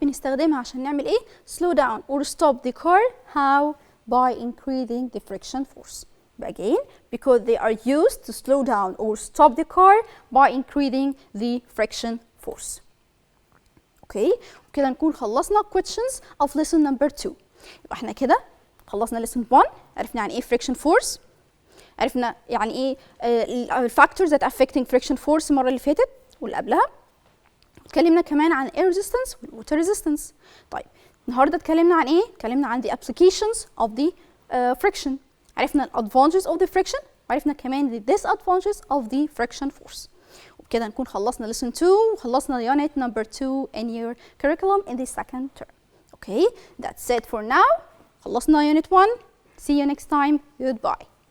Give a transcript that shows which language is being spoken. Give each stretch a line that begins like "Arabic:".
Arabic: بنستخدمها عشان نعمل ايه؟
English: slow down or stop the car. How? By increasing the friction force. Again, because they are used to slow down or stop the car by increasing the friction force. Okay,
Arabic: وكده نكون خلصنا
English: questions of lesson number 2.
Arabic: يبقى احنا كده خلصنا lesson 1. عرفنا يعني ايه friction force. عرفنا يعني ايه
English: factors that affecting friction force
Arabic: المرة اللي فاتت واللي قبلها. اتكلمنا كمان عن air resistance والwater resistance. طيب النهارده اتكلمنا عن ايه؟ اتكلمنا عن
English: the applications of the friction. عرفنا ال advantages of the friction
Arabic: وعرفنا كمان
English: the disadvantages of the friction force.
Arabic: وبكده نكون خلصنا
English: lesson 2
Arabic: وخلصنا
English: unit number 2 in your curriculum in the second term. Okay, that's it for now.
Arabic: خلصنا unit 1.
English: See you next time. Goodbye.